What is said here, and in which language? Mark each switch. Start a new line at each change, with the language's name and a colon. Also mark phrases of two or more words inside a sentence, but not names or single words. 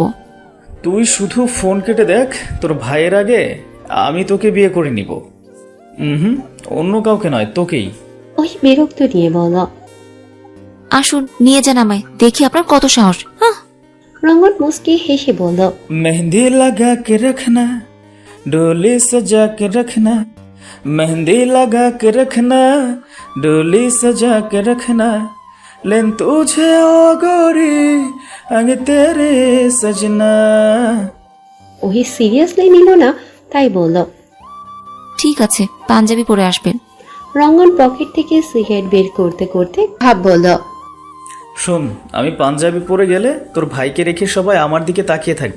Bangla: তুই শুধু ফোন কেটে দেখ, তোর ভাইয়ের আগে আমি তোকে বিয়ে করে নিব। অন্য কাউকে নয়, তোকেই। ওহি বিরক্ত নিয়ে বলল। আসুন, নিয়ে যান আমায়, দেখি আপনার কত সাহস। হ্যাঁ, রঙ্গন মুস্কি হেসে বলল,
Hindi: मेहंदी लगा के रखना, डोली सजा के रखना, मेहंदी लगा के रखना, डोली सजा के रखना, लेन तुझे ओ गोरी अंग तेरे सजना।
Bangla: ওহি সিরিয়াসলি নিল না, তাই বলল। ঠিক আছে, পাঞ্জাবি পরে আসবেন। রঙ্গন পকেট থেকে সিগারেট বের করতে করতে ভাব বলল, শোন, আমি পাঞ্জাবি পরে গেলে তোর ভাইকে রেখে সবাই আমার দিকে তাকিয়ে থাকবে।